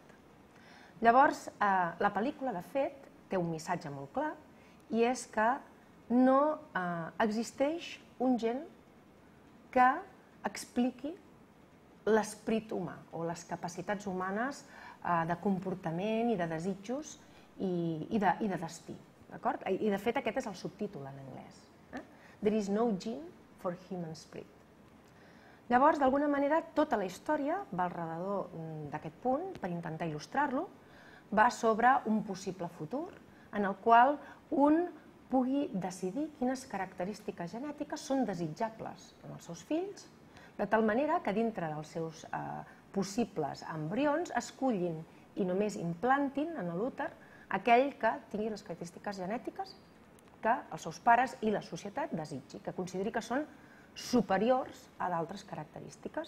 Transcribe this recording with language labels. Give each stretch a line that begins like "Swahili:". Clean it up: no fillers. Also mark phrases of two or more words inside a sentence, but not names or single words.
Catalan: Llavors, la pel·lícula, de fet, té un missatge molt clar i és que no existeix un gen que expliqui l'esperit humà o les capacitats humanes de comportament i de desitjos i de destí. I de fet aquest és el subtítol en anglès.
English: There is no gene for human spirit.
Catalan: Llavors, d'alguna manera, tota la història va al redador d'aquest punt, per intentar il·lustrar-lo, va sobre un possible futur en el qual un pugui decidir quines característiques genètiques són desitjables en els seus fills, de tal manera que dintre dels seus possibles embrions escullin i només implantin en l'úter aquell que tingui les característiques genètiques que els seus pares i la societat desitgi, que consideri que són superiors a d'altres característiques.